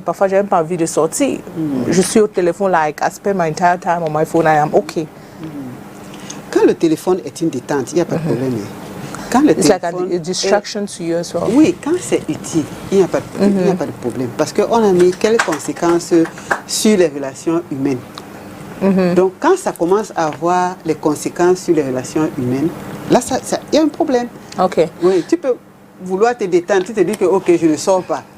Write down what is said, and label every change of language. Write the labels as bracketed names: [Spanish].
[French] Parfois, j'ai même pas envie de sortir. Je suis au téléphone, [English] like I spend my entire time on my phone. I am okay. [French] Quand le téléphone est une détente, il n'y a pas de problème. Quand le [English] It's like a distraction to you as well. [French] Oui, quand c'est utile, il n'y a pas de problème. Parce qu'on a mis quelles conséquences sur les relations humaines. Donc, quand ça commence à avoir les conséquences sur les relations humaines, là, il y a un problème. Ok. Oui, tu peux vouloir te détendre, tu te dis que, ok, je ne sors pas.